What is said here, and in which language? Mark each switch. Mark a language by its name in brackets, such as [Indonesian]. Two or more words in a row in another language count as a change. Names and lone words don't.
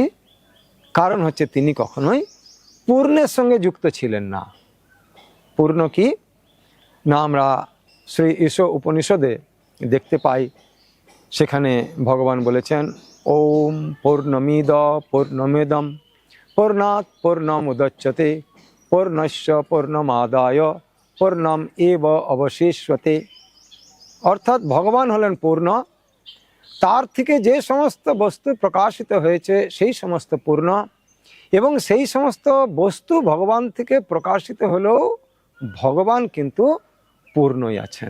[Bangla] কারণ হচ্ছে তিনি কখনোই পূর্ণের সঙ্গে যুক্ত ছিলেন না। পূর্ণ কি না আমরা শ্রী ঈশ উপনিষদে দেখতে পাই, সেখানে ভগবান বলেছেন [Sanskrit] ওম পূর্ণমিদ পূর্ণমেদম পূর্ণাৎ পূর্ণমুদচ্যতে পূর্ণস্য পূর্ণমাদায় পূর্ণম এব অবশিষ্যতে। [Bangla] অর্থাৎ ভগবান হলেন পূর্ণ, তার থেকে যে সমস্ত বস্তু প্রকাশিত হয়েছে সেই সমস্ত পূর্ণ, এবং সেই সমস্ত বস্তু ভগবান থেকে প্রকাশিত হলেও ভগবান কিন্তু পূর্ণই আছেন।